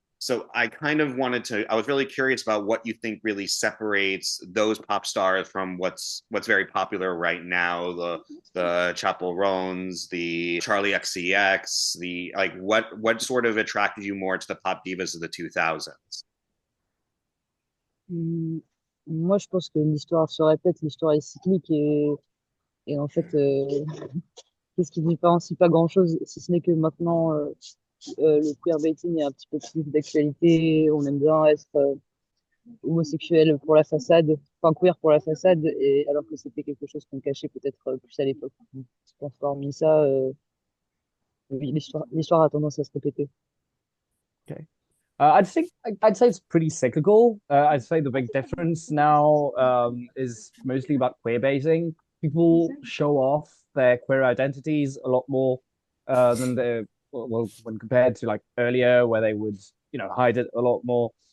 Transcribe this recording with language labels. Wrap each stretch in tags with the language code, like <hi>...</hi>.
<en>So I was really curious about what you think really separates those pop stars from what's very popular right now, the Chapel Roans, the Charlie XCX, the like what sort of attracted you more to the pop divas of the 2000s?</en> <fr>Hum, Moi, je pense que l'histoire se répète, l'histoire est cyclique et en fait, qu'est-ce qui différencie pas grand-chose, si ce n'est que maintenant, le queerbaiting est un petit peu plus d'actualité. On aime bien être homosexuel pour la façade, enfin queer pour la façade, et alors que c'était quelque chose qu'on cachait peut-être plus à l'époque. Donc, je pense qu'hormis ça, oui, l'histoire a tendance à se répéter.</fr> <en>Okay. I'd say it's pretty cyclical. I'd say the big difference now is mostly about queer baiting. People show off their queer identities a lot more than they well when compared to like earlier where they would hide it a lot more.</en>